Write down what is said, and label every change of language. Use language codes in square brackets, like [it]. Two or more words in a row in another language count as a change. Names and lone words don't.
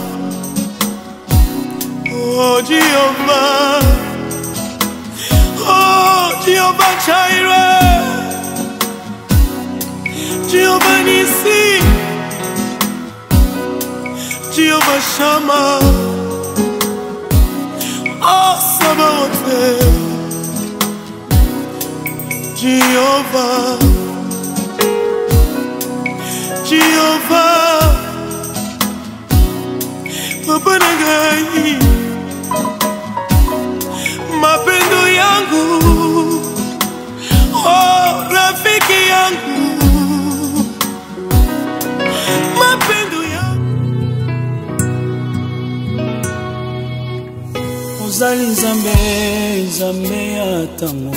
[sw] oh Jehovah, oh Jehovah Jireh, Jehovah Nissi, Jehovah Shammah, oh Sabaoth, Jehovah, Jehovah, Papa Nagai, mapendo yangu, oh rafiki yangu, mapendo yangu. [ln] Ozali Nzambe, Nzambe atango.